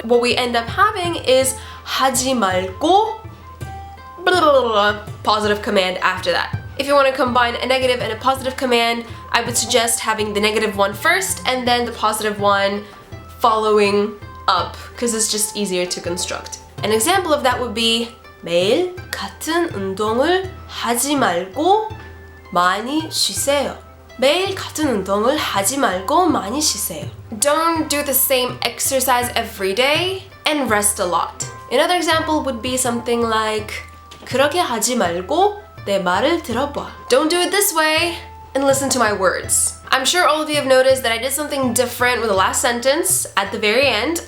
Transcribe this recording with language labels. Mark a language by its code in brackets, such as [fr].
[en] What we end up having is [ko] 하지 말고 [en] blah, blah, blah, blah, positive command after that. if you want to combine a negative and a positive command, I would suggest having the negative one first and then the positive one following up, because it's just easier to construct. An example of that would be [ko] 매일 같은 운동을 하지 말고 많이 쉬세요. 매일 같은 운동을 하지 말고 많이 쉬세요. [en] Don't do the same exercise every day and rest a lot. Another example would be something like [ko] 그렇게 하지 말고 내 말을 들어봐. [en] Don't do it this way and listen to my words. I'm sure all of you have noticed that I did something different with the last sentence at the very end.